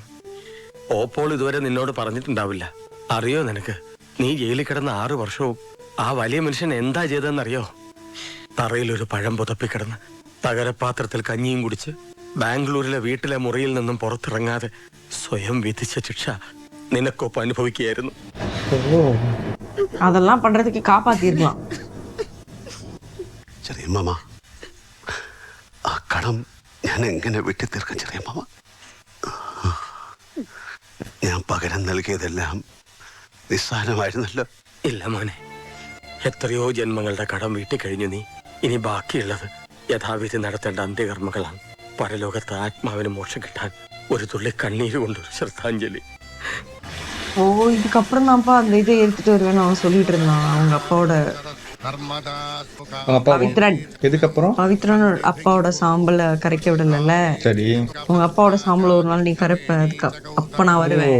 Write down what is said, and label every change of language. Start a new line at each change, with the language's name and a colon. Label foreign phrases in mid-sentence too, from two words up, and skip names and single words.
Malayalam: ഓപ്പോൾ ഇതുവരെ നിന്നോട് പറഞ്ഞിട്ടുണ്ടാവില്ല. അറിയോ നിനക്ക്, നീ ജയിലിൽ കിടന്ന 6 വർഷവും ആ വലിയ മനുഷ്യൻ എന്താ ചെയ്തതെന്നറിയോ? തറയിലൊരു പഴം പുതപ്പിക്കിടന്ന് തകരപാത്രത്തിൽ കഞ്ഞിയും കുടിച്ച് ബാംഗ്ലൂരിലെ വീട്ടിലെ മുറിയിൽ നിന്നും പുറത്തിറങ്ങാതെ സ്വയം വിധിച്ച ശിക്ഷ നിനക്കൊപ്പം അനുഭവിക്കുകയായിരുന്നു. அதெல்லாம் பண்றதுக்கு காப்பாத்திருக்கலாம். ചെറിയ മാമ, ആ കടം ഞാൻ എങ്ങനെ വെട്ടിത്തീർക്കും ചെറിയ മാമ? ഞാൻ പകരം നൽകിയതെല്ലാം നിസ്സാരമായിരുന്നല്ലോ. ഇല്ല മോനെ, എത്രയോ ജന്മങ്ങളുടെ കടം വീട്ടിക്കഴിഞ്ഞു നീ. ഇനി ബാക്കിയുള്ളത് യഥാവിധി നടത്തേണ്ട അന്ത്യകർമ്മങ്ങളാണ്. പരലോകത്ത് ആത്മാവിന് മോക്ഷം കിട്ടാൻ ഒരു തുള്ളി കണ്ണീര് കൊണ്ടൊരു ശ്രദ്ധാഞ്ജലി.
Tamil: ஓ, இதுக்கப்புறம் தான்ப்பா அந்த இதை எடுத்துட்டு வருவேன்னு அவன் சொல்லிட்டு இருந்தான். அவங்க அப்பாவோட பவித்ரன், எதுக்கப்புறம் பவித்ரன் அப்பாவோட சாம்பலை கரைக்க விடல. சரி, உங்க அப்பாவோட சாம்பல் ஒரு நாள் நீ கரைப்ப, அதுக்கு அப்ப நான் வருவேன்.